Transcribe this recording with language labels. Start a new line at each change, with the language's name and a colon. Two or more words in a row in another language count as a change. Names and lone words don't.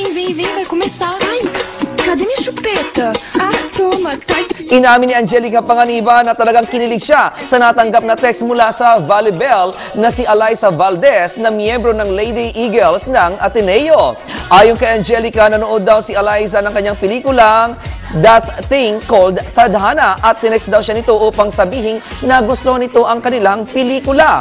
Portuguese: vem, vai começar. Ai, cadê minha chupeta? Ah, toma, tá aqui.
Filipino: Inamin ni Angelica Panganiban na talagang kinilig siya sa natanggap na text mula sa volleyball na si Alyssa Valdez na miyembro ng Lady Eagles ng Ateneo. Ayon kay Angelica, nanood daw si Alyssa ng kanyang pelikulang That Thing Called Tadhana at tinext daw siya nito upang sabihin na gusto nito ang kanilang pelikula.